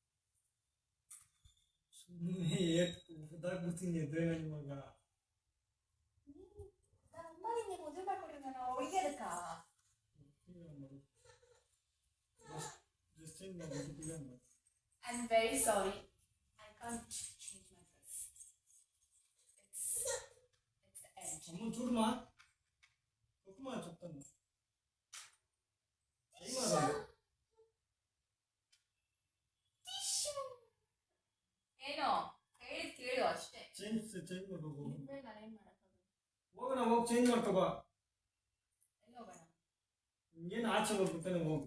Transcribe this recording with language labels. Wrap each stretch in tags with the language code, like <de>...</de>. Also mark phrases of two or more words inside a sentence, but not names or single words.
<kn>ಸುಮ್ಮನೆ ಉದಾಗ್ಬಿಡ್ತೀನಿ ಎದ್ರೆ ನನ್ನ ಇವಾಗ. ನಮ್ಮಮ್ಮ ನಿಂಗೆ ಮದುವೆ ಮಾಡ್ಕೊಟ್ರೆ ನಾನು ಒಯ್ಯೋದಕ್ಕ?</kn> <en>I am very sorry, I can't change my dress. It's the end.</en> <te>అమ్మ చూడమా ఒక్కమా చెప్తాను</te> <kn>ಏನೋ ಹೇಳಿದ್ ಕೇಳು ಅಷ್ಟೇ. ಚೇಂಜ್ ಮಾಡ್ಕೋಬೋ. ನಾನೇನ್ ಮಾಡಕ್ಕಾಗಲ್ಲ. ಹೋಗೋಣ, ಹೋಗಿ ಚೇಂಜ್ ಮಾಡ್ಕೋಬಾ. ಎಲ್ಲಿ ಹೋಗೋಣ? ಏನು ಆಚೆ ಹೋಗ್ಬಿಡ್ತಾನೆ, ಹೋಗು.</kn>